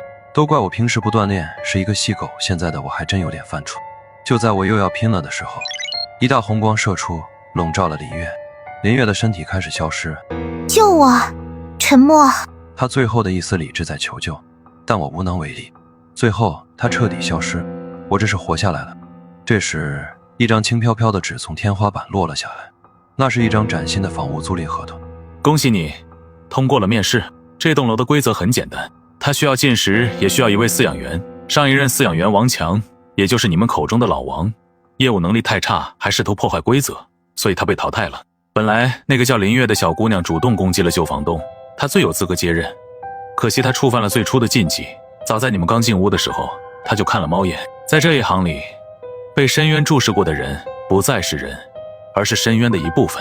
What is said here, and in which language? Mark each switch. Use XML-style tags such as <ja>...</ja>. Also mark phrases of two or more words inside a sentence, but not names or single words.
<zh>都怪我平时不锻炼，是一个细狗，现在的我还真有点犯怵。就在我又要拼了的时候，一道红光射出，笼罩了林月。林月的身体開始消失。救我！沉默。他最後的一絲理智在求救，但我無能為力。最後他徹底消失，我這是活下來了。這時一張輕飄飄的紙從天花板落了下來，那是一張嶄新的房屋租賃合同。恭喜你通過了面試。這棟樓的規則很簡單，它需要進食，也需要一位飼養員。上一任飼養員王強，也就是你們口中的老王，業務能力太差，還試圖破壞規則，所以他被淘汰了。本來那個叫林月的小姑娘主動攻擊了舊房東，她最有資格接任，可惜她觸犯了最初的禁忌。早在你們剛進屋的時候，她就看了貓眼。在這一行裡，被深淵注視過的人不再是人，而是深淵的一部分。</zh>